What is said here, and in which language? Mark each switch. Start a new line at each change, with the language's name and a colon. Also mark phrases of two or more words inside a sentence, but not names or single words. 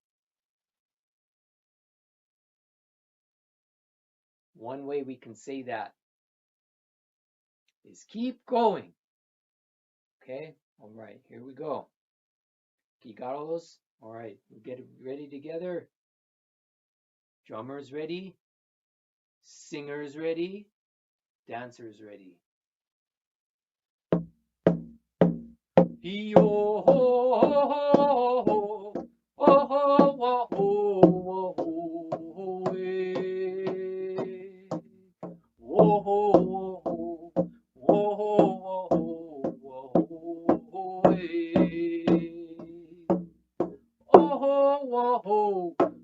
English: One way we can say that is keep going. Okay, all right, here we go. You got all those? All right, we get it ready together. Drummers ready, singers ready, dancers ready. Yo ho ho ho ho ho ho ho ho whoa ho whoa ho oh